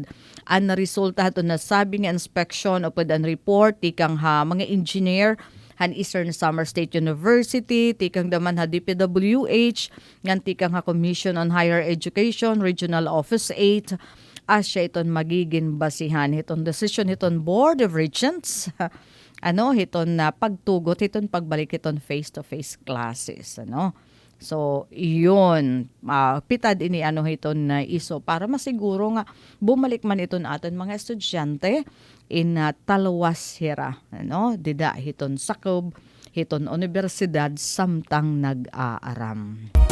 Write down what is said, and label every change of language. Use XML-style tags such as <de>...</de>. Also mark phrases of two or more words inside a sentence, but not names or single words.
<war>Ang resulta haton nasabi nga inspection upod ang report tikang ha mga engineer han Eastern Samar State University, tikang daman ha DPWH, ngan tikang ha Commission on Higher Education, Regional Office 8, asya iton magiging basihan hiton decision hiton Board of Regents hiton na pagtugot hiton pagbalik hiton</war> <en>face-to-face classes</en> <war>so iyon pitad ini hiton na iso para masiguro nga bumalik man iton aton mga estudyante in talwas hira dida hiton sakob hiton universidad samtang nag-aaram.</war>